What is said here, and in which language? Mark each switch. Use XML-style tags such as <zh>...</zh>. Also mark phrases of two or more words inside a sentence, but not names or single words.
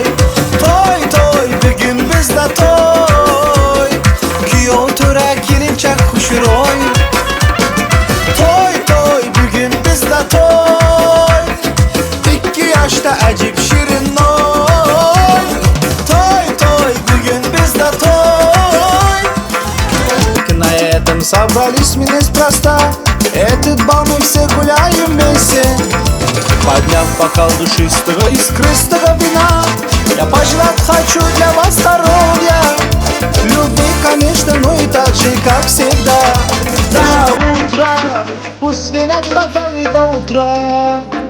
<uz>To'y to'y bugün bizda to'y, kuyov tura kelinchak xushro'y. Toy 2 yoshda ajib shirin oy Toy toy bugün bizda toy На</uz> <ru>этом собрались мы неспроста Этот бал мы все гуляем вместе Подняв бокал душистого искристого вина Я пожелать хочу для вас здоровья Любви, конечно, но и так же, как всегда До утра, пусть свинят бокалы до утра</ru>